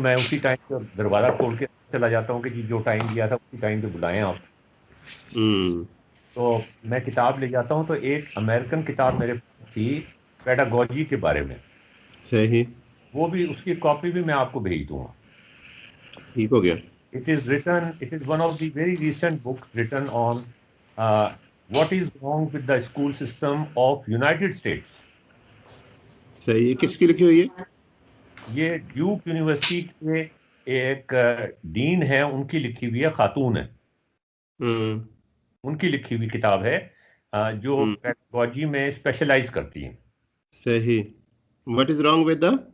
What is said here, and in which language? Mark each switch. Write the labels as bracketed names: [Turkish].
[Hindi] मैं उसी टाइम पे दरवाज़ा खोल के चला जाता हूँ कि जी जो टाइम दिया था उसी टाइम पे बुलाएं आप। तो मैं किताब ले जाता हूँ, तो एक अमेरिकन किताब मेरे पास थी पेडागोजी के बारे में। सही। वो भी, उसकी कॉपी भी मैं आपको भेज दूंगा। ठीक हो गया। [English] It is one of the very recent books written on what is wrong with the school system of United States. [Hindi] सही है। किसकी लिखी हुई है? ये ड्यूक यूनिवर्सिटी के एक डीन है, उनकी लिखी हुई है, खातून है, उनकी लिखी हुई किताब है जो पेडागोजी में स्पेशलाइज करती हैं। [English] सही। What is wrong with the?